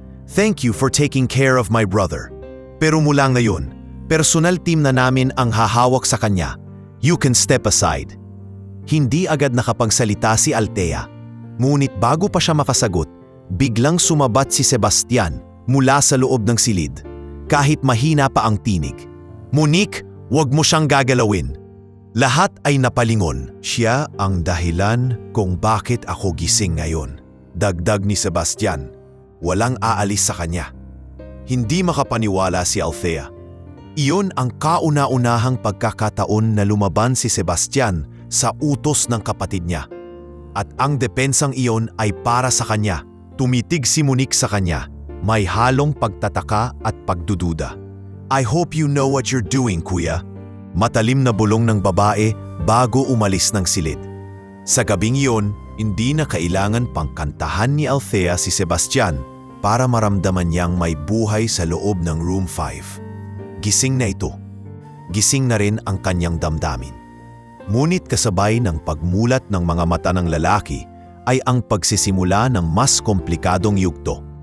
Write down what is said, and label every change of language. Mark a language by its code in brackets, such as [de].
[en] "Thank you for taking care of my brother. [tl] Pero mula ngayon, personal team na namin ang hahawak sa kanya. [en] You can step aside." [tl] Hindi agad nakapagsalita si Althea. Ngunit bago pa siya makasagot, biglang sumabat si Sebastian mula sa loob ng silid. Kahit mahina pa ang tinig. "Monique, huwag mo siyang gagalawin." Lahat ay napalingon. "Siya ang dahilan kung bakit ako gising ngayon," dagdag ni Sebastian. Walang aalis sa kanya. Hindi makapaniwala si Althea. Iyon ang kauna-unahang pagkakataon na lumaban si Sebastian sa utos ng kapatid niya. At ang depensang iyon ay para sa kanya. Tumitig si Monique sa kanya, may halong pagtataka at pagdududa. [en] "I hope you know what you're doing, kuya." [tl] Matalim na bulong ng babae bago umalis ng silid. Sa gabing iyon, hindi na kailangan pang kantahan ni Althea si Sebastian para maramdaman niyang may buhay sa loob ng room 5. Gising na ito. Gising na rin ang kanyang damdamin. Ngunit kasabay ng pagmulat ng mga mata ng lalaki ay ang pagsisimula ng mas komplikadong yugto.